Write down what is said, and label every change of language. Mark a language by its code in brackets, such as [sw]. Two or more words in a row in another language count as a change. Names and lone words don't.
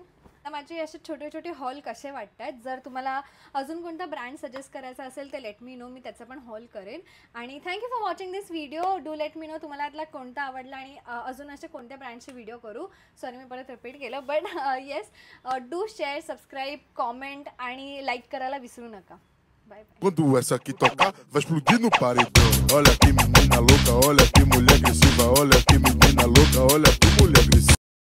[mr] तर माझे असे छोटे छोटे हॉल कसे वाटत आहेत. जर तुम्हाला अजून कोणता ब्रँड सजेस्ट करायचा असेल तर [en] let me know, [mr] मी त्याचा पण हॉल करेन. आणि [en] thank you for watching this video. do let me know [mr] तुम्हाला यातला कोणता आवडला आणि अजून असे कोणत्या ब्रँडचे व्हिडिओ करू. सॉरी मी परत रिपीट केलं, [en] but yes, do share, subscribe, comment [mr] आणि लाईक करायला विसरू नका. [en] Bye, bye. [pt] Quando essa aqui tocar, vai explodir no paredão. Olha que menina louca, olha que mulher agressiva, olha que menina louca, olha que mulher agressiva.